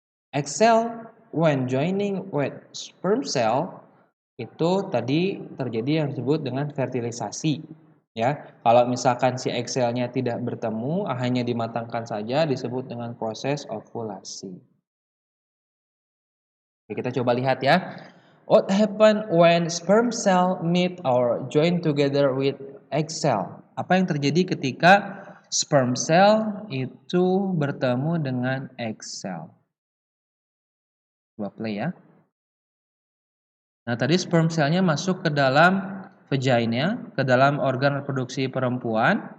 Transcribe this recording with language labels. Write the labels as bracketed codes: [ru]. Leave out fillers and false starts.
[en] Egg cell when joining with sperm cell [id] itu tadi terjadi yang disebut dengan fertilisasi. Ya, kalau misalkan si egg cell-nya tidak bertemu, hanya dimatangkan saja disebut dengan proses ovulasi. Oke, kita coba lihat ya. [en] What happen when sperm cell meet or join together with egg cell? [id] Apa yang terjadi ketika sperm cell itu bertemu dengan egg cell? Coba play ya. Nah, tadi sperm cell-nya masuk ke dalam vagina, ke dalam organ reproduksi perempuan.